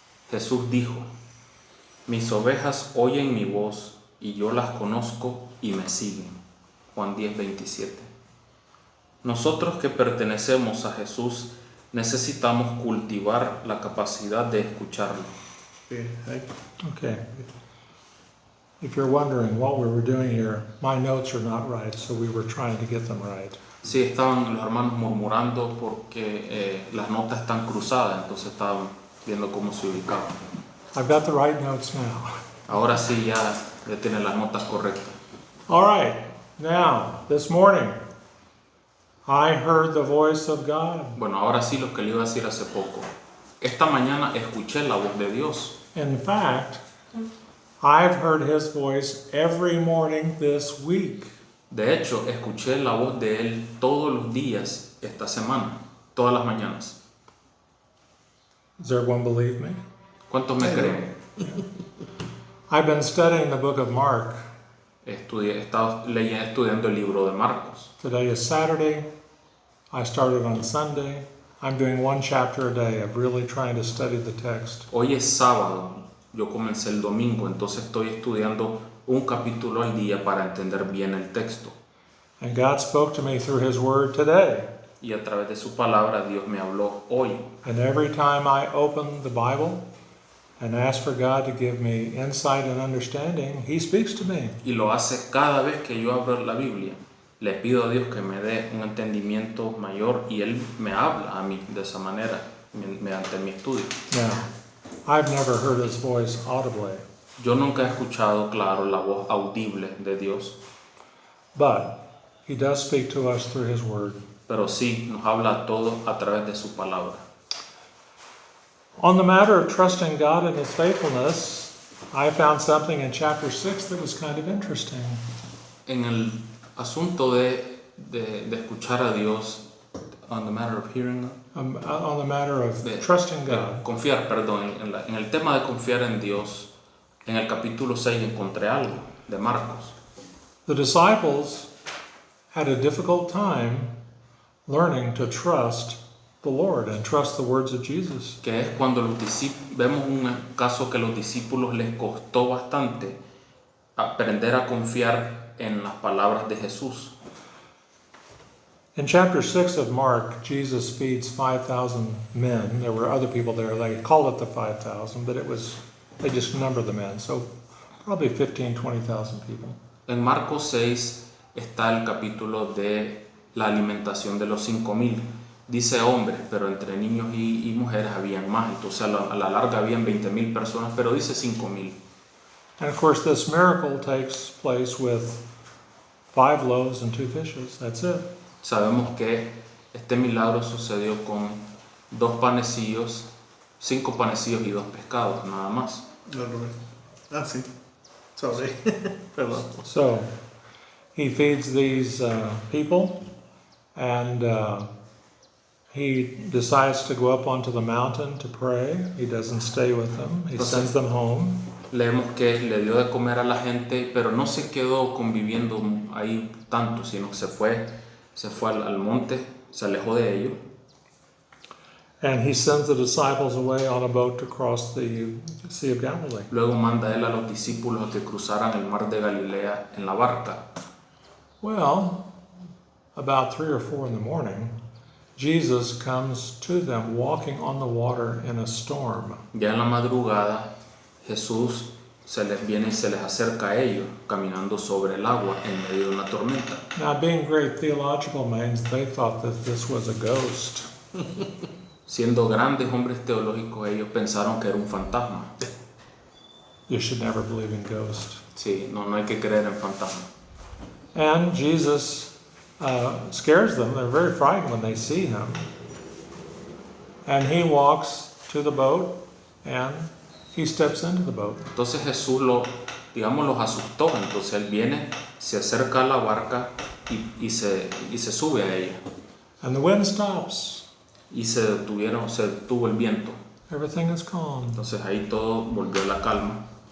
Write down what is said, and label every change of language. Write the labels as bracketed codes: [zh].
[es] Jesús dijo: mis ovejas oyen mi voz y yo las conozco y me siguen. Juan 10:27. Nosotros que pertenecemos a Jesús necesitamos cultivar la capacidad de escucharlo. [en] Okay. If you're wondering what we were doing here, my notes are not right, so we were trying to get them right. [es] Sí, estaban los hermanos murmurando porque las notas están cruzadas, entonces estaban viendo cómo se ubicaban. [en] I've got the right notes now. [es] Ahora sí ya tienen las notas correctas. [en] All right. Now, this morning, I heard the voice of God. [es] Bueno, ahora sí lo que le iba a decir hace poco. Esta mañana escuché la voz de Dios. [en] In fact, I've heard His voice every morning this week. [es] De hecho, escuché la voz de Él todos los días esta semana, todas las mañanas. [en] Does everyone believe me? [es] ¿Cuántos me creen? [en] I've been studying the book of Mark [es] He estado estudiando el libro de Marcos. [en] Today is Saturday. I started on Sunday. I'm doing one chapter a day of really trying to study the text. [es] Hoy es sábado, yo comencé el domingo, entonces estoy estudiando un capítulo al día para entender bien el texto. [en] And God spoke to me through His Word today. [es] Y a través de su palabra Dios me habló hoy. [en] And every time I open the Bible and ask for God to give me insight and understanding, He speaks to me. [es] Y lo hace cada vez que yo abro la Biblia. Le pido a Dios que me dé un entendimiento mayor y Él me habla a mí de esa manera mediante mi estudio. [en] Now, I've never heard His voice audibly, [es] Yo nunca he escuchado claro la voz audible de Dios, [en] but He does speak to us through His Word. [es] pero sí nos habla a todos a través de su palabra. [en] On the matter of trusting God and His faithfulness, I found something in chapter 6 that was kind of interesting. [es] En el asunto de escuchar a Dios, [en] on the matter of hearing, On the matter of [es] de [en] trusting God, [es] confiar, perdón, en el tema de confiar en Dios, en el capítulo 6 encontré algo de Marcos. [en] the disciples had a difficult time learning to trust the Lord and trust the words of Jesus. [es] Que es cuando vemos un caso que a los discípulos les costó bastante aprender a confiar en las palabras de Jesús. [en] In chapter 6 of Mark, Jesus feeds 5,000 men. There were other people there. They called it the 5,000, but they just numbered the men. So probably 15,000, 20,000 people. [es] En Marcos 6 está el capítulo de la alimentación de los 5,000. Dice hombres, pero entre niños y mujeres habían más. Entonces a la larga habían 20,000 personas, pero dice 5,000. [en] And of course, this miracle takes place with 5 loaves and 2 fishes. That's it. [es] Sabemos que este milagro sucedió con 2 panecillos, 5 panecillos y 2 pescados, nada más. No, Roberto. Ah, sí. Sorry. Perdón. [en] So he feeds these people, and he decides to go up onto the mountain to pray. He doesn't stay with them. He sends them home. [es] Leemos que le dio de comer a la gente, pero no se quedó conviviendo ahí tanto, sino que se fue al monte, se alejó de ellos. [en] And he sends the disciples away on a boat to cross the Sea of Galilee. [es] Luego manda él a los discípulos a que cruzaran el mar de Galilea en la barca. [en] Well, about 3 or 4 in the morning, Jesus comes to them walking on the water in a storm. [es] Ya en la madrugada, Jesús se les viene y se les acerca a ellos, caminando sobre el agua en medio de una tormenta. [en] Now, being great theological minds, they thought that this was a ghost. [es] Siendo grandes hombres teológicos, ellos pensaron que era un fantasma. [en] You should never believe in ghosts. [es] Sí, no hay que creer en fantasmas. [en] And Jesus scares them. They're very frightened when they see him. And he walks to the boat and he steps into the boat. [es] Entonces Jesús los asustó. Entonces él viene, se acerca a la barca y se sube a ella. [en] And the wind stops. [es] Y se detuvo el viento. [en] Everything is calm. [es] Entonces ahí todo volvió a la calma.